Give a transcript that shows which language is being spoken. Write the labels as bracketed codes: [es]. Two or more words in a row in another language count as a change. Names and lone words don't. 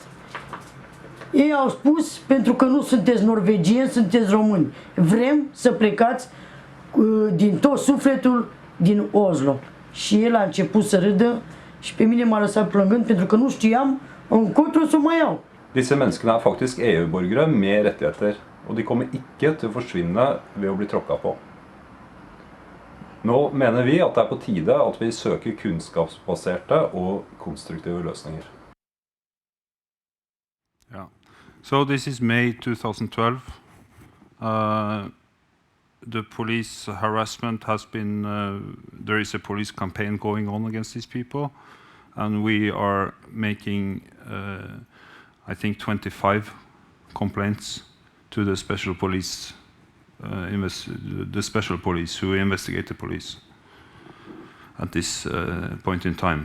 [ro] Ei au spus, pentru că nu sunteți norvegieni, sunteți români. Vrem să plecați din tot sufletul din Oslo. Și el a început să râdă și pe mine m-a lăsat plângând, pentru că nu știam încotro să mă iau. [no] Disse menneskene er faktisk EU-borgere med rettigheter, og de kommer ikke til å forsvinne ved å bli tråkka på. Nå mener vi at det er på tide at vi søker kunnskapsbaserte og konstruktive løsninger. [en] Yeah. So this is May 2012. The police harassment has been, there is a police campaign going on against these people, and we are making, I think, 25 complaints to the special police the special police who investigate the police at this point in time.